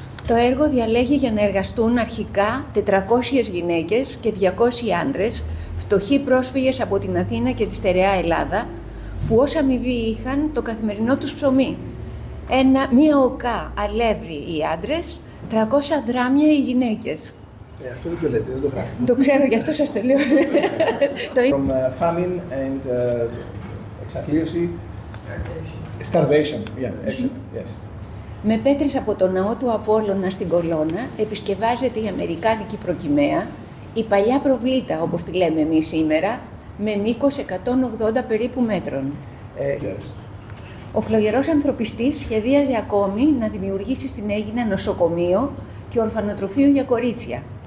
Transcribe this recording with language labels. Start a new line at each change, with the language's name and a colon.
Greek: Το έργο διαλέγει για να εργαστούν αρχικά 400 γυναίκες και 200 άντρες, φτωχοί πρόσφυγες από την Αθήνα και τη στερεά Ελλάδα, που ως αμοιβή είχαν το καθημερινό τους ψωμί. Μία οκά αλεύρι οι άντρες, 300 δράμια οι γυναίκες. Αυτό δεν το λέτε, δεν το γράφετε. Το ξέρω, γι' αυτό σας το λέω.
English: From famine and εξακλίωση. Starvation. Yes.
Greek: Με πέτρες από το ναό του Απόλλωνα στην Κολώνα, επισκευάζεται η Αμερικάνικη προκυμαία, η παλιά προβλήτα, όπως τη λέμε εμείς σήμερα, με μήκος 180 περίπου μέτρων. Ο φλογερός ανθρωπιστής σχεδίαζε ακόμη να δημιουργήσει στην Αίγινα νοσοκομείο και ορφανοτροφείο για κορίτσια.